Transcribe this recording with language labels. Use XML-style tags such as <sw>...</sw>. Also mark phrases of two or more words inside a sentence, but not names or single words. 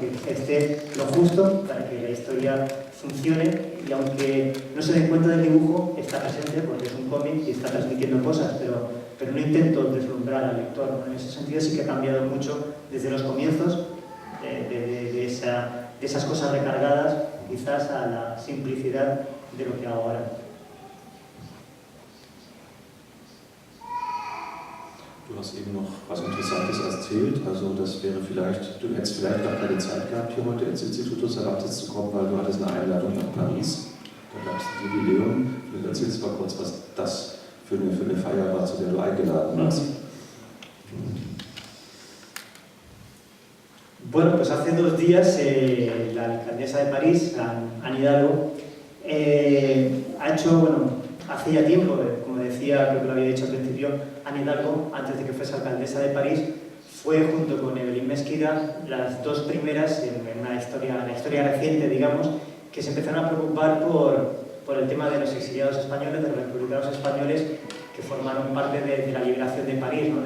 <es>Que esté lo justo para que la historia funcione, y aunque no se den cuenta del dibujo, está presente porque es un cómic y está transmitiendo cosas, pero no intento deslumbrar al lector, ¿no? En ese sentido sí que ha cambiado mucho desde los comienzos, de esas cosas recargadas, quizás a la simplicidad de lo que hago ahora.</es> <de>Du hast eben noch was Interessantes erzählt, also das wäre vielleicht, du hättest vielleicht gar keine Zeit gehabt, hier heute ins Instituto Cervantes zu kommen, weil du hattest eine Einladung nach Paris, da gab es ein Jubiläum. Du erzählst mal kurz, was das für eine Feier war, zu der du eingeladen warst.</de> <es>Bueno, pues hace 2 días la alcaldesa de París, Anne Hidalgo, ha hecho, hace ya tiempo, como decía, creo que lo había dicho al principio, Anne Hidalgo, antes de que fuese alcaldesa de París, fue junto con Evelyn Mesquida las 2 primeras en la historia reciente, digamos, que se empezaron a preocupar por el tema de los exiliados españoles, de los republicanos españoles que formaron parte de la liberación de París, ¿no?</es>